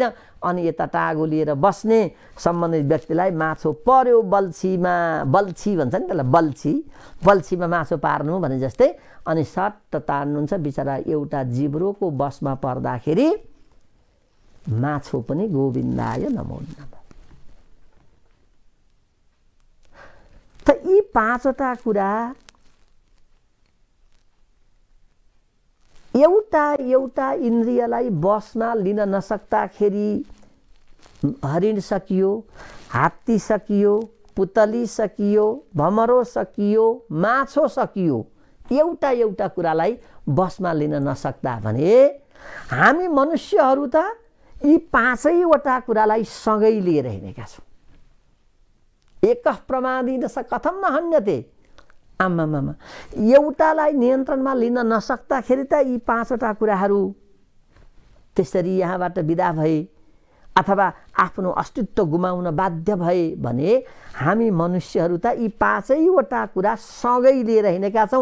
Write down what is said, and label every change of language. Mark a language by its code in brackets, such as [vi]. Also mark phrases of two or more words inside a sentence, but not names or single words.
[ne] अनि यता टागो लिएर बस्ने सम्बन्धित व्यक्तिलाई माछो पर्यो बल्छीमा, बल्छी भन्छ नि त्यसलाई, बल्छीमा माछो पार्नु भने जस्तै। अनि सट्ट तार्नुहुन्छ। बिचरा एउटा जिब्रोको बसमा पर्दाखेरि माछो पनि [sa] गोविन्दाय नमो नमः। [ne] त यी पाँचवटा कुरा एउटा इन्द्रियलाई बसमा लिन नसक्दाखेरि हरिण सकियो, हात्ती सकियो, पुतली सकियो, भमरो सकियो, माछो सकियो। एउटा कुरालाई बसमा लिन नसक्दा भने हामी मनुष्यहरू त यी पाँचैवटा कुरालाई सँगै लिएर हिँडेका छौँ। [sa] एकः प्रमादिन स कथम न हन्यते। [ne] आमामामा, एउटालाई नियन्त्रणमा लिन नसक्दाखेरि त यी पाँचवटा कुराहरू त्यसरी यहाँबाट बिदा भए अथवा आफ्नो अस्तित्व गुमाउन बाध्य भए भने हामी मनुष्यहरू त यी पाँचैवटा कुरा सँगै लिएर हिँडेका छौँ।